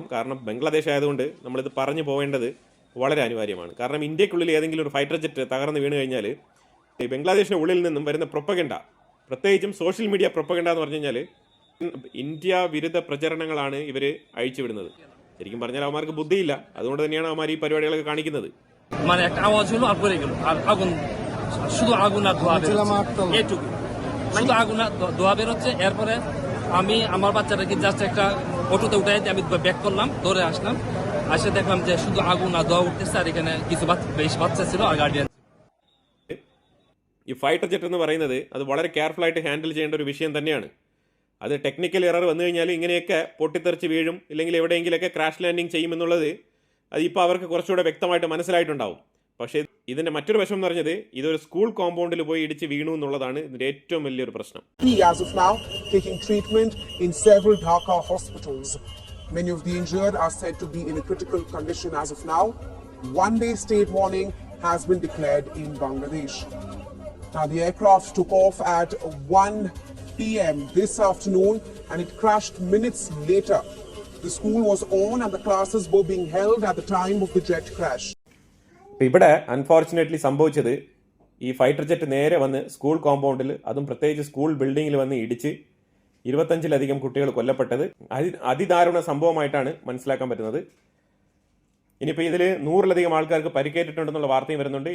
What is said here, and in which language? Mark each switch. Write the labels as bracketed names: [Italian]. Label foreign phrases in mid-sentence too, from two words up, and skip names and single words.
[Malayalam] കാരണം ബംഗ്ലാദേശ് ആയതുകൊണ്ട് നമ്മളിത് പറഞ്ഞു പോകേണ്ടത് വളരെ അനിവാര്യമാണ്. കാരണം ഇന്ത്യക്കുള്ളിൽ ഏതെങ്കിലും ഒരു [English] fighter jet [Malayalam] തകർന്ന് വീണ് കഴിഞ്ഞാൽ ഈ ബംഗ്ലാദേശിൻ്റെ ഉള്ളിൽ നിന്നും വരുന്ന പ്രൊപ്പഗണ്ട, പ്രത്യേകിച്ചും [English] social media propaganda [Malayalam] എന്ന് പറഞ്ഞു കഴിഞ്ഞാൽ ഇന്ത്യ വിരുദ്ധ പ്രചരണങ്ങളാണ് ഇവർ അഴിച്ചുവിടുന്നത്. ശരിക്കും പറഞ്ഞാൽ അവന്മാർക്ക് ബുദ്ധിയില്ല, അതുകൊണ്ട് തന്നെയാണ് അവന്മാർ ഈ പരിപാടികളൊക്കെ കാണിക്കുന്നത്. [Bangla] মানে একটা আওয়াজ হলো আর পড়ে গেল, আর আগুন, শুধু আগুন আর ধোঁয়া বেরোচ্ছে, এইটুকু শুধু আগুন আর ধোঁয়া বেরোচ্ছে। এরপরে আমি আমার বাচ্চাটাকে জাস্ট একটা অটোতে উঠাই দিয়ে আমি ব্যাক করলাম, দৌড়ে আসলাম, আসে দেখলাম যে শুধু আগুন আর ধোঁয়া উঠতেছে, আর এখানে কিছু বেশ বাচ্চা ছিল আর গার্ডিয়ান. [Malayalam] ഈ [English] fighter jet [Malayalam] എന്ന് പറയുന്നത് അത് വളരെ കെയർഫുള്ളായിട്ട് ഹാൻഡിൽ ചെയ്യേണ്ട ഒരു വിഷയം തന്നെയാണ്. അത് [English] technical error [Malayalam] വന്നു കഴിഞ്ഞാൽ ഇങ്ങനെയൊക്കെ പൊട്ടിത്തെറിച്ച് വീഴും, ഇല്ലെങ്കിൽ എവിടെയെങ്കിലൊക്കെ [English] crash landing [Malayalam] ചെയ്യുമെന്നുള്ളത് അതിപ്പോൾ അവർക്ക് കുറച്ചുകൂടെ വ്യക്തമായിട്ട് മനസ്സിലായിട്ടുണ്ടാവും. പക്ഷേ ഇതിൻ്റെ മറ്റൊരു വശം എന്ന് പറഞ്ഞത് ഇതൊരു [English] school compoundil [Malayalam] പോയി ഇടിച്ച് വീണു എന്നുള്ളതാണ് ഇതിൻ്റെ ഏറ്റവും വലിയൊരു പ്രശ്നം. [English] As of now, taking treatment in several Dhaka hospitals. Many of the injured are said to be in a critical condition as of now. One-day state warning has been declared in Bangladesh. Now, the aircraft took off at 1 p.m. this afternoon and it crashed minutes later. The school was on and the classes were being held at the time of the jet crash. [Malayalam] ഇവിടെ അൺഫോർച്ചുനേറ്റ്ലി സംഭവിച്ചത് ഈ [English] fighter jet [Malayalam] നേരെ വന്ന് [English] school compoundil, [Malayalam] അതും പ്രത്യേകിച്ച് [English] school buildingil [Malayalam] വന്ന് ഇടിച്ച് 25ലധികം കുട്ടികൾ കൊല്ലപ്പെട്ടത് അതിദാരുണ സംഭവമായിട്ടാണ് മനസ്സിലാക്കാൻ പറ്റുന്നത്. ഇനിയിപ്പോൾ ഇതിൽ 100ലധികം ആൾക്കാർക്ക് പരിക്കേറ്റിട്ടുണ്ടെന്നുള്ള വാർത്തയും വരുന്നുണ്ട്.